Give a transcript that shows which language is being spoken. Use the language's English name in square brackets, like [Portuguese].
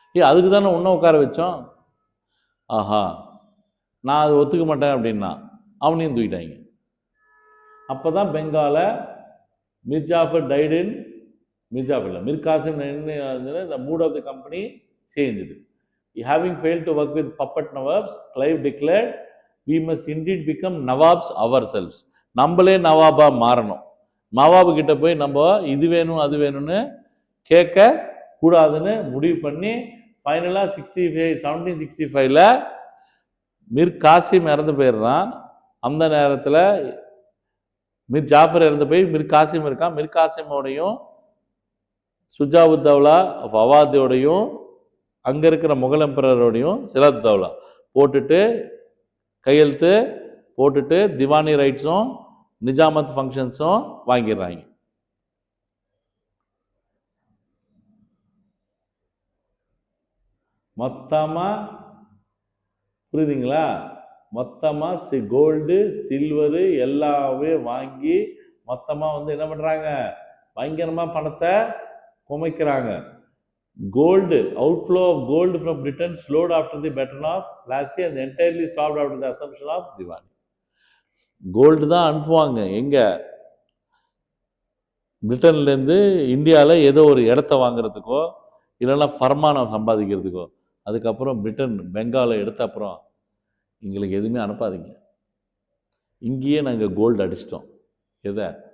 [Tamil] அதுக்கு தானே உன்னை உட்கார வச்சோம். ஆஹா, நான் அது ஒத்துக்க மாட்டேன் அப்படின்னா அவனையும் தூக்கிட்டாங்க. அப்போ தான் பெங்காலை Mir Jaffer tight in Mir Kasim [English] the mood of the company changed. Having failed to work with puppet Nawabs, Clive declared, we must indeed become Nawabs ourselves. [Tamil] நம்மளே நவாபா மாறணும். நவாபு கிட்ட போய் நம்ம இது வேணும் அது வேணும்னு கேட்க கூடாதுன்னு முடிவு பண்ணி ஃபைனலாக 1765ல் மிர் காசிம் இறந்து போயிடுறான். அந்த நேரத்தில் மிர் ஜாஃபர் இறந்து போய் மிர் காசிம் இருக்கான். மிர் காசிமோடையும் சுஜாவுத்தௌலா ஆஃப் அவாதோடையும் அங்கே இருக்கிற முகல் எம்பரரோடையும் சிலத் தௌலா போட்டுட்டு கையெழுத்து போட்டுட்டு திவானி ரைட்ஸும் நிஜாமத் ஃபங்க்ஷன்ஸும் வாங்கிடுறாங்க. மொத்தமாக புரியுதுங்களா? மொத்தமாக கோல்டு சில்வரு எல்லாமே வாங்கி மொத்தமாக என்ன பண்ணுறாங்க? பயங்கரமாக பணத்தை குமைக்கிறாங்க. [English] Gold, outflow of gold from Britain slowed after the Battle of Plassey and entirely stopped after the assumption of Diwani. [Tamil] Gold தான் அனுப்புவாங்க எங்க? பிரிட்டன்லேருந்து இந்தியாவில் ஏதோ ஒரு இடத்த வாங்குறதுக்கோ இல்லைன்னா ஃபர்மானம் சம்பாதிக்கிறதுக்கோ. அதுக்கப்புறம் பிரிட்டன் பெங்காலை எடுத்த அப்புறம் எங்களுக்கு எதுவுமே அனுப்பாதீங்க, இங்கேயே நாங்கள் கோல்டு அடிச்சிட்டோம். எதை?